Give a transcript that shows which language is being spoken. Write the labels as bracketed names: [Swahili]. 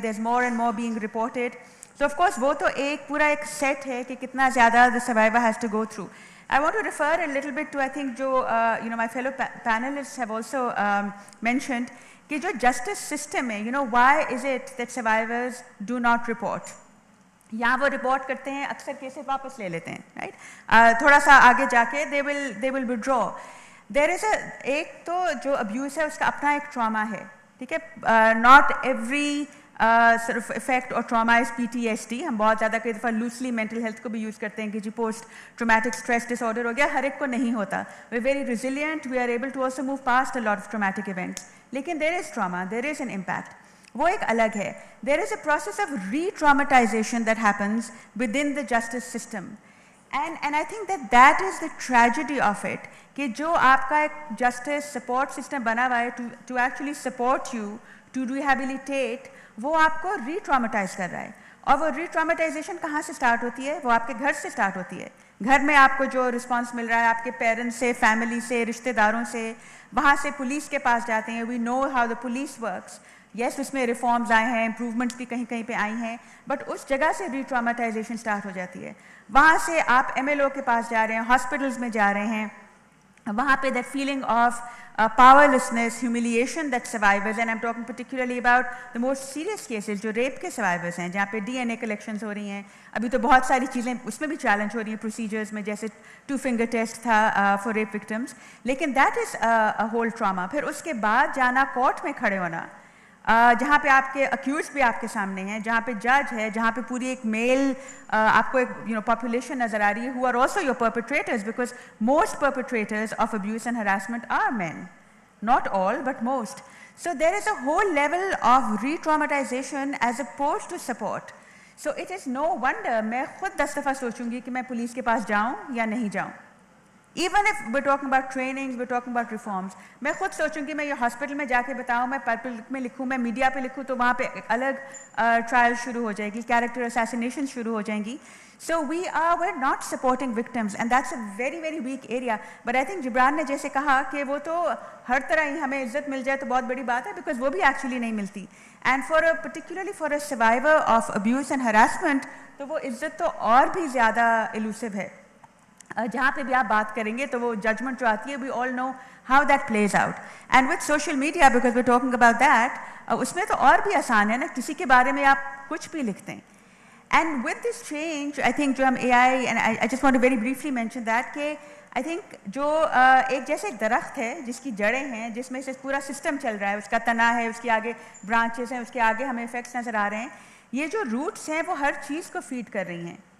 [English] There's more and more being reported. So of course [Hindi] वो तो एक पूरा एक set है कि कितना ज़्यादा [English] the survivor has to go through. I want to refer a little bit to I think जो my fellow panelists have also mentioned [Hindi] कि जो justice system है, [English] why is it that survivors do not report? [Hindi] या वो report करते हैं, अक्सर cases वापस ले लेते हैं, राइट. थोड़ा सा आगे जाके [English] they will withdraw. There is [Hindi] एक तो जो abuse है उसका अपना एक trauma है, ठीक है. [English] Not every sort of effect or trauma is PTSD. [Hindi] हम बहुत ज़्यादा कई दफ़ा loosely mental health को भी use करते हैं कि जी post traumatic stress disorder हो गया, हर एक को नहीं होता. [English] We're very resilient, we are able to also move past a lot of traumatic events. लेकिन there is trauma, there is an impact. [Hindi] वो एक अलग है. [English] There is a process of re-traumatization that happens within the justice system. And I think that is the tragedy of it, [Hindi] कि जो आपका एक justice support system बना हुआ है [English] to actually support you, to rehabilitate, [Hindi] वो आपको re-traumatize कर रहा है. और वो re-traumatization कहाँ से start होती है? वो आपके घर से start होती है. घर में आपको जो response मिल रहा है आपके parents से, family से, रिश्तेदारों से, वहाँ से पुलिस के पास जाते हैं. [English] We know how the police works. [Hindi] Yes, उसमें रिफॉर्म्स आए हैं, इम्प्रूवमेंट्स भी कहीं कहीं पे आई हैं, बट उस जगह से री-ट्रामेटाइजेशन स्टार्ट हो जाती है. वहाँ से आप MLO के पास जा रहे हैं, हॉस्पिटल्स में जा रहे हैं, वहाँ पे that feeling of powerlessness, [English] humiliation that survivors, and I'm talking particularly about the most serious cases [Hindi] जो रेप के survivors हैं, जहाँ पे DNA collections हो रही हैं. अभी तो बहुत सारी चीज़ें उसमें भी चैलेंज हो रही हैं प्रोसीजर्स में, जैसे 2 finger test था for rape victims. [English] लेकिन that is a whole trauma. [Hindi] फिर उसके बाद जाना कोर्ट में खड़े होना, जहाँ पे आपके अक्यूज भी आपके सामने हैं, जहाँ पे जज है, जहाँ पे पूरी एक मेल आपको एक पॉपुलेशन नज़र आ रही है, [English] who are also your perpetrators, because most perpetrators of abuse and harassment are men. Not all, but most. So there is a whole level of re-traumatization as opposed to support. So it is no wonder [Hindi] मैं खुद 10 दफ़ा सोचूंगी कि मैं police के पास जाऊँ या नहीं जाऊँ. [English] Even if we're talking about trainings, we're talking about reforms, [Hindi] मैं खुद सोचूंगी मैं ये हॉस्पिटल में जाके बताऊँ, मैं पब्लिक में लिखूँ, मैं मीडिया पे लिखूँ, तो वहाँ पे एक अलग ट्रायल शुरू हो जाएगी, कैरेक्टर असैसिनेशन शुरू हो जाएंगी. [English] So we're not supporting victims, and that's a very very weak area. But I think [Hindi] Jibran ने जैसे कहा कि वो तो हर तरह ही हमें इज्जत मिल जाए तो बहुत बड़ी बात है, because वो भी actually नहीं मिलती. [English] And particularly for a survivor of abuse and harassment, [Hindi] तो वो इज्जत तो और भी ज़्यादा elusive है. जहाँ पे भी आप बात करेंगे तो वो जजमेंट जो आती है, [English] we all know how that plays out. And with social media, because we're talking about that, [Hindi] उसमें तो और भी आसान है ना, किसी के बारे में आप कुछ भी लिखते हैं. And with this change, I think जो हम AI, [English] and I just want to very briefly mention that, [Hindi] कि I think जो एक जैसे एक दरख्त है जिसकी जड़ें हैं, जिसमें से पूरा सिस्टम चल रहा है, उसका तना है, उसके आगे ब्रांचेस हैं, उसके आगे हमें इफेक्ट्स नज़र आ रहे हैं, ये जो रूट्स हैं वो हर चीज़ को फीड कर रही हैं.